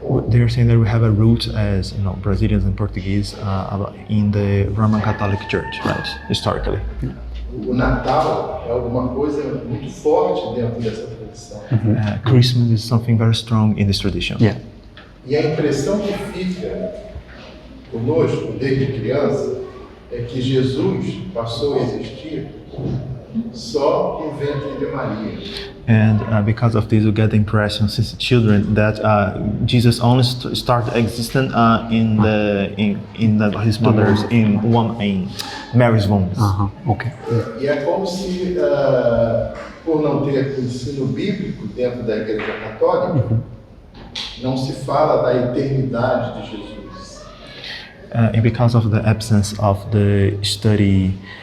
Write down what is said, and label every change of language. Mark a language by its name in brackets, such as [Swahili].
[English] They are saying that we have a root as Brazilians and Portuguese in the Roman Catholic Church, right? Historically. [Portuguese] O Natal é alguma coisa muito forte dentro dessa tradição. [English] Christmas is something very strong in this tradition. Yeah. [Portuguese] E a impressão que fica conosco desde criança é que Jesus passou a existir só no ventre de Maria. [English] And because of this, we get the impression since children that Jesus only started existing in his mother's in Mary's womb. Okay. [Portuguese] E é como se, por não ter ensino bíblico dentro da Igreja Católica, não se fala da eternidade de Jesus. [English] And because of the absence of the study